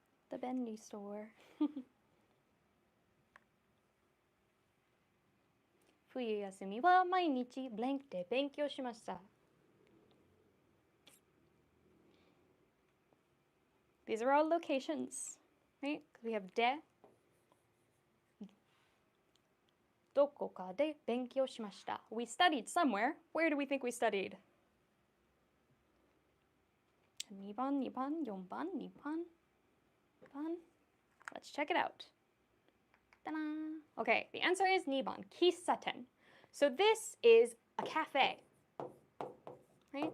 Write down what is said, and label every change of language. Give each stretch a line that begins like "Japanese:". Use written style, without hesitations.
English: The Bendy store.
Japanese: 冬休みは毎日ブランクで勉強しました。
English: These are all locations, right? We have
Japanese: で、どこかで勉強しました。
English: We studied somewhere. Where do we think we studied?
Japanese: 2番、4番、2番。
English: Let's check it out. Ta-da! Okay, the answer is 2番, 喫茶店. So this is a cafe, right?